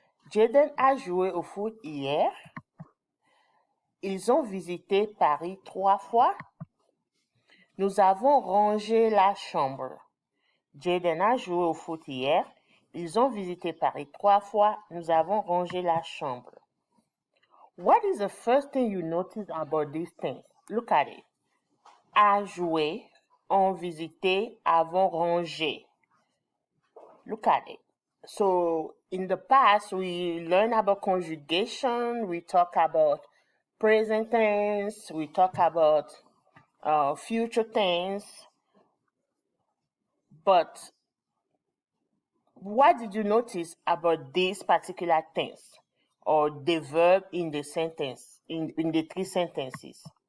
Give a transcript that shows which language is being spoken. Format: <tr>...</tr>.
<fr>Jaden a joué au foot hier. Ils ont visité Paris 3 fois. Nous avons rangé la chambre. Jaden a joué au foot hier. Ils ont visité Paris 3 fois. Nous avons rangé la chambre.</fr> <en>What is the first thing you notice about these things? Look at it.</en> <fr>A joué, ont visité, avons rangé.</fr> <en>Look at it. So, in the past, we learn about conjugation. We talk about present tense. We talk about future tense. But what did you notice about this particular tense or the verb in the sentence, in the three sentences?</en>